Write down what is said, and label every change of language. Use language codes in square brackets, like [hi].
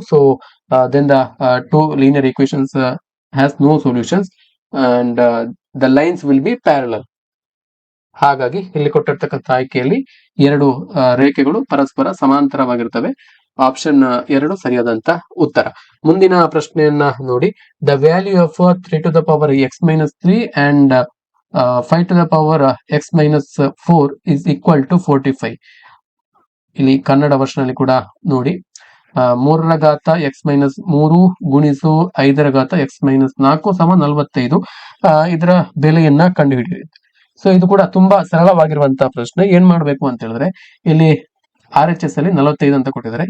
[en] So then the two linear equations has no solutions and the lines will be parallel. [kn] ಹಾಗಾಗಿ ಇಲ್ಲಿ ಕೊಟ್ಟಿರ್ತಕ್ಕಂಥ ಆಯ್ಕೆಯಲ್ಲಿ ಎರಡು ರೇಖೆಗಳು ಪರಸ್ಪರ ಸಮಾಂತರವಾಗಿರ್ತವೆ. ಆಪ್ಷನ್ 2 ಸರಿಯಾದಂತ ಉತ್ತರ. ಮುಂದಿನ ಪ್ರಶ್ನೆಯನ್ನ ನೋಡಿ, [en] The value of 3 to the power x - 3 and 5 to the power x - 4 is equal to 45. [kn] ಇಲ್ಲಿ ಕನ್ನಡ ವರ್ಷನ್ ಅಲ್ಲಿ ಕೂಡ ನೋಡಿ, 3 ರ ಘಾತ x - 3 ಗುಣಿಸು 5 ರ ಘಾತ x - 4 = 45 ಇದರ ಬೆಲೆಯನ್ನ ಕಂಡುಹಿಡಿಯಿರಿ. ಸೊ ಇದು ಕೂಡ ತುಂಬಾ ಸರಳವಾಗಿರುವಂತಹ ಪ್ರಶ್ನೆ. ಏನ್ ಮಾಡ್ಬೇಕು ಅಂತ ಹೇಳಿದ್ರೆ, ಇಲ್ಲಿ RHS ಅಲ್ಲಿ 45 ಅಂತ ಕೊಟ್ಟಿದ್ದಾರೆ.